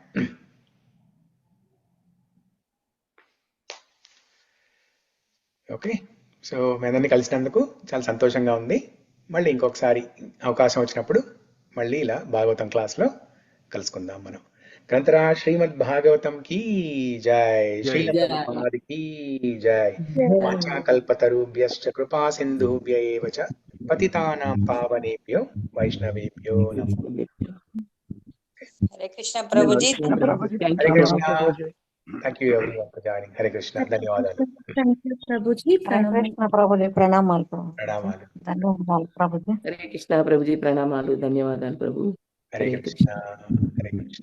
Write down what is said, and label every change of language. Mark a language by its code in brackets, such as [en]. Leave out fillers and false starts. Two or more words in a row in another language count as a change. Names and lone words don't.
[en] okay, so [te] మీ అందరినీ కలిసినందుకు చాలా సంతోషంగా ఉంది. మళ్ళీ ఇంకొకసారి అవకాశం వచ్చినప్పుడు మళ్ళీ ఇలా భాగవతం క్లాస్లో కలుసుకుందాం మనం. గ్రంథరాజ్ శ్రీమద్ భాగవతం [hi] की जय, [te] శ్రీల ప్రభుపాద [hi] की जय. [sa] వాంఛాకల్పతరుభ్యశ్చ కృపా సింధుభ్య ఏవ చ పతితానాం పావనేభ్యో వైష్ణవేభ్యో నమః. [te] హరే కృష్ణ ప్రభుజీ. [en] హరే కృష్ణ. thank you everyone for joining. [te] హరే కృష్ణ, ధన్యవాదాలు. [en] thank you ప్రభుజీ. [te] హరే కృష్ణ ప్రభుజీ, ప్రణామాలు ప్రణామాలు. ధన్యవాదాలు ప్రభుజీ. హరే కృష్ణ ప్రభుజీ, ప్రణామాలు, ధన్యవాదాలు ప్రభు. హరే కృష్ణ. హరే కృష్ణ.